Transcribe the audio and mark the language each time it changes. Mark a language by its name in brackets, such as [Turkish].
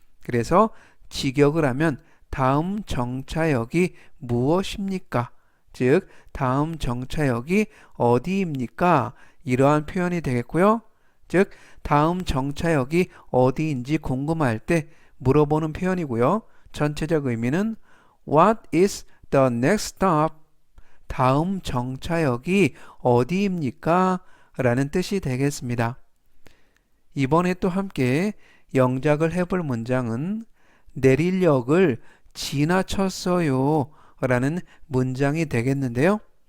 [Korean] 그래서 직역을 하면 다음 정차역이 무엇입니까? 즉 다음 정차역이 어디입니까? 이러한 표현이 되겠고요. 즉 다음 정차역이 어디인지 궁금할 때 물어보는 표현이고요. 전체적 의미는 [English] What is the next stop? [Korean] 다음 정차역이 어디입니까? 라는 뜻이 되겠습니다. 이번에 또 함께 영작을 해볼 문장은 내릴 역을 지나쳤어요 라는 문장이 되겠는데요.